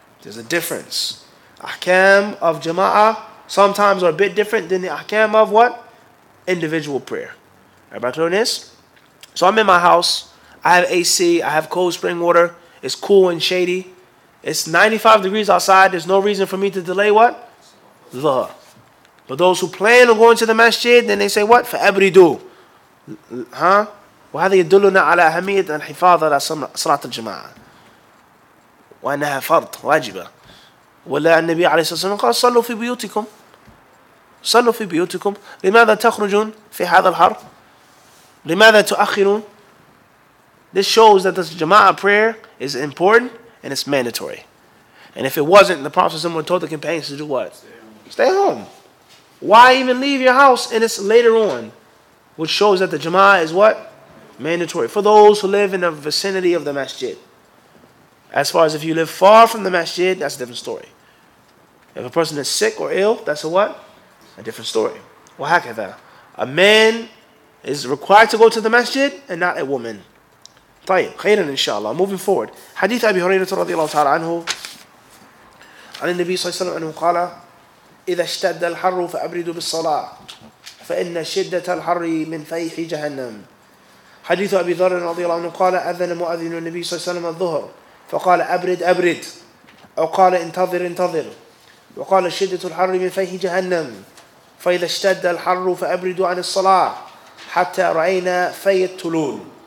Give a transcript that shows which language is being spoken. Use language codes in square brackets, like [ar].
[en] There's a difference. Ahkam of jama'ah sometimes are a bit different than the ahkam of what? Individual prayer. Everybody clear on this? So I'm in my house. I have AC. I have cold spring water. It's cool and shady. It's 95 degrees outside. There's no reason for me to delay what? Dhuhr. But those who plan on going to the masjid, then they say what? [ar] فَأَبْرِدُوا. وهذا يدلنا على أهمية الحفاظ على صلاة الجماعة وأنها فرض واجبة. ولا النبي عليه الصلاة والسلام قال صلوا في بيوتكم. صلوا في بيوتكم. لماذا تخرجون في هذا الحر؟ لماذا تؤخرون? [en] This shows that the Jama'ah prayer is important and it's mandatory. And if it wasn't, the Prophet would told the companions to do what? Stay home. Why even leave your house? And it's later on, which shows that the Jama'ah is what? Mandatory. For those who live in the vicinity of the masjid. As far as if you live far from the masjid, that's a different story. If a person is sick or ill, that's a what? A different story. [ar] وهكذا. [en] A man is required to go to the masjid and not a woman. [ar] طيب خيرا إن شاء الله. [en] Moving forward. [ar] حديث أبي هريرة رضي الله تعالى عنه عن النبي صلى الله عليه وسلم أنه قال إذا اشتد الحر فأبردوا بالصلاة فإن شدة الحر من فيح جهنم. حديث أبي ذر رضي الله عنه قال أذن مؤذن النبي صلى الله عليه وسلم الظهر فقال أبرد أبرد أو قال انتظر انتظر وقال شدة الحر من فيح جهنم فإذا اشتد الحر فأبردوا عن الصلاة حتى رأينا في التلول.